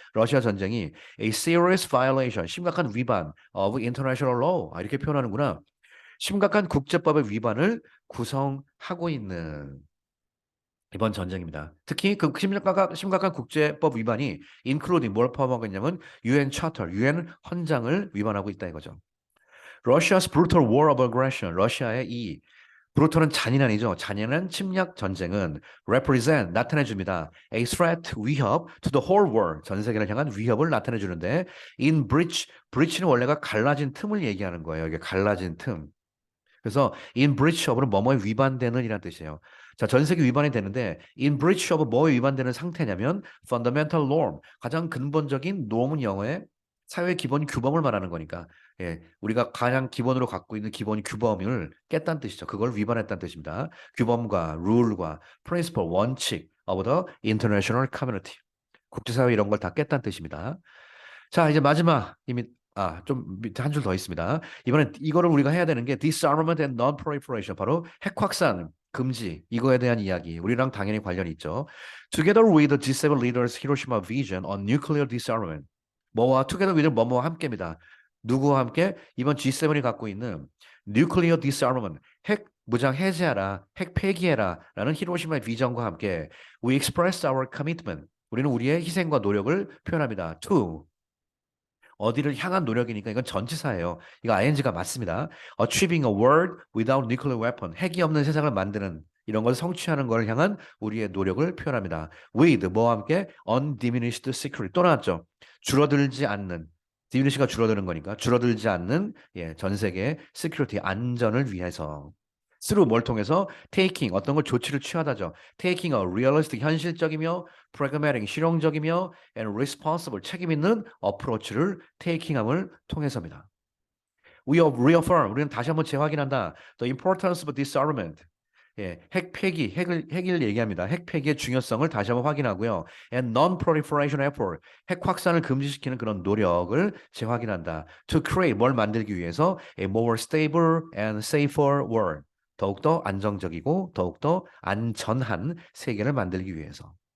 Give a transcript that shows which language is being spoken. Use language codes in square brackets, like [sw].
[ko] 러시아 전쟁이 [en] a serious violation, [ko] 심각한 위반 [en] of international law [ko] 이렇게 표현하는구나. 심각한 국제법의 위반을 구성하고 있는 이번 전쟁입니다. 특히 그 심각한 국제법 위반이 including 뭘 포함하고 있냐면 UN Charter, UN 헌장을 위반하고 있다 이거죠. [en] Russia's brutal war of aggression, [ko] 러시아의 이 브루토는 잔인한이죠. 잔인한 침략 전쟁은 represent 나타내줍니다. [en] A threat [ko] 위협 [en] to the whole world [ko] 전 세계를 향한 위협을 나타내주는데 in breach는 원래가 갈라진 틈을 얘기하는 거예요. 이게 갈라진 틈. 그래서 in breach of는 뭐뭐에 위반되는 이란 뜻이에요. 자, 전 세계 위반이 되는데 in breach of 뭐에 위반되는 상태냐면 fundamental norm 가장 근본적인 놈은 영어의 사회 기본 규범을 말하는 거니까 예, 우리가 가장 기본으로 갖고 있는 기본 규범을 깼다는 뜻이죠. 그걸 위반했다는 뜻입니다. 규범과 룰과 principle 원칙 [en] of the international community [ko] 국제사회 이런 걸 다 깼다는 뜻입니다. 자, 이제 마지막 이미 좀 밑에 한 줄 더 있습니다. 이번엔 이거를 우리가 해야 되는 게 disarmament and non-proliferation 바로 핵 확산 금지 이거에 대한 이야기 우리랑 당연히 관련이 있죠. [en] Together with the G7 leaders Hiroshima vision on nuclear disarmament [ko] 뭐와 [en] together with [ko] 뭐뭐와 함께입니다. 누구와 함께? 이번 G7이 갖고 있는 nuclear disarmament 핵 무장 해제하라, 핵 폐기해라 라는 히로시마의 비전과 함께 [en] we express our commitment [ko] 우리는 우리의 희생과 노력을 표현합니다. to 어디를 향한 노력이니까 이건 전치사예요. 이거 ing가 맞습니다. [en] Achieving a world without nuclear weapon. [ko] 핵이 없는 세상을 만드는 이런 걸 성취하는 걸 향한 우리의 노력을 표현합니다. [en] With [ko] 뭐와 함께 [en] undiminished security. [ko] 또 나왔죠. 줄어들지 않는 diminish가 줄어드는 거니까 줄어들지 않는 예, 전 세계 security 안전을 위해서. through 뭘 통해서 taking 어떤 걸 조치를 취하다죠. taking a realistic 현실적이며 pragmatic 실용적이며 and responsible 책임 있는 approach를 taking함을 통해서입니다. [en] We reaffirm. [ko] 우리는 다시 한번 재확인한다. [en] The importance of disarmament. [ko] 예, 핵 폐기, 핵을 얘기합니다. 핵 폐기의 중요성을 다시 한번 확인하고요. [en] And non-proliferation effort, [ko] 핵 확산을 금지시키는 그런 노력을 재확인한다. [en] To create, [ko] 뭘 만들기 위해서 [en] a more stable and safer world, [ko] 더욱더 안정적이고 더욱더 안전한 세계를 만들기 위해서.